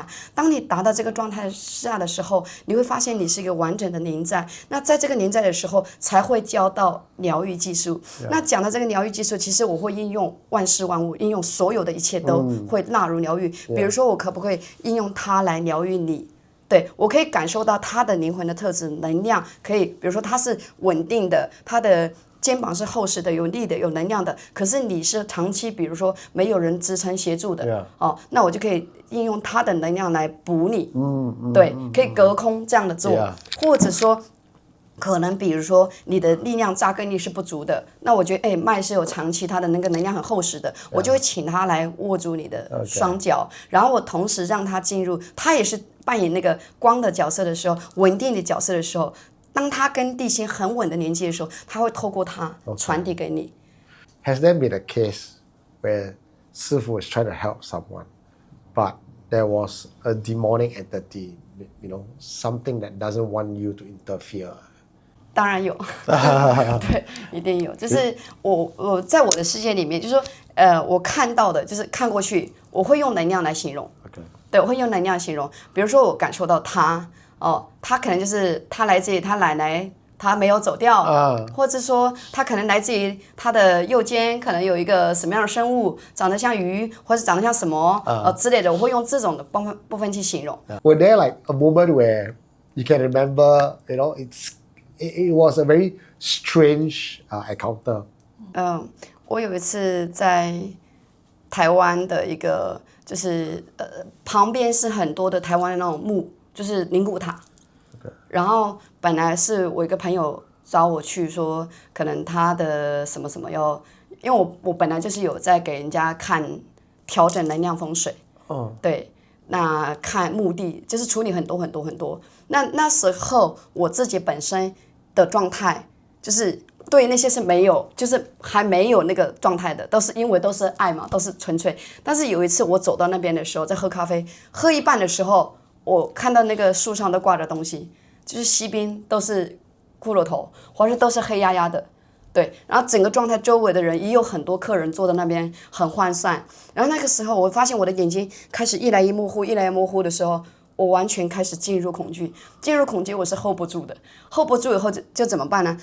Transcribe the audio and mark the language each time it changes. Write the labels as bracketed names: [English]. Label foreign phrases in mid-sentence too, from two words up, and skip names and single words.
[Chinese] 當你達到這個狀態下的時候，你會發現你是一個完整的臨在。那在這個臨在的時候，才會教到療癒技術。那講到這個療癒技術，其實我會應用萬事萬物，應用所有的一切都會納入療癒。比如說，我可不可以應用它來療癒你？對，我可以感受到他的靈魂的特質能量，可以比如說他是穩定的，他的肩膀是厚實的、有力的、有能量的，可是你是長期比如說沒有人支撐協助的，那我就可以應用他的能量來補你，對，可以隔空這樣的做，或者說可能比如說你的力量扎根力是不足的，那我覺得脈是有長期它的那個能量很厚實的，我就會請他來握住你的雙腳，然後我同時讓他進入，他也是扮演那個光的角色的時候，穩定的角色的時候，當他跟地心很穩的連接的時候，他會透過他傳遞給你。 [English] Has there been a case where 師父 is trying to help someone, but there was a demonic entity, something that doesn't want you to interfere? [Chinese] 當然有，對，一定有。就是我在我的世界裡面，就是說，我看到的，就是看過去，我會用能量來形容。對，我會用能量形容。比如說，我感受到他，他可能就是他來自於他奶奶，他沒有走掉，或者說他可能來自於他的右肩，可能有一個什麼樣的生物，長得像魚，或者長得像什麼之類的，我會用這種的部分去形容。 [English] Were there like a moment where you can remember, it was a very strange encounter? [Chinese] 我有一次在台灣的一個，就是旁邊是很多的台灣的那種墓， 就是靈骨塔。然後本來是我一個朋友找我去說，可能他的什麼什麼要，因為我本來就是有在給人家看調整能量風水，對，那看墓地就是處理很多很多很多。那時候我自己本身的狀態就是對那些是沒有，就是還沒有那個狀態的，都是因為都是愛嘛，都是純粹。但是有一次我走到那邊的時候，在喝咖啡，喝一半的時候，我看到那個樹上都掛着東西，就是西邊都是骷髏頭，或者都是黑壓壓的，對。然後整個狀態周圍的人也有很多客人坐在那邊很渙散。然後那個時候我發現我的眼睛開始一來一模糊，一來一模糊的時候，我完全開始進入恐懼，進入恐懼我是 hold 不住的，hold 不住以後就怎麼辦呢？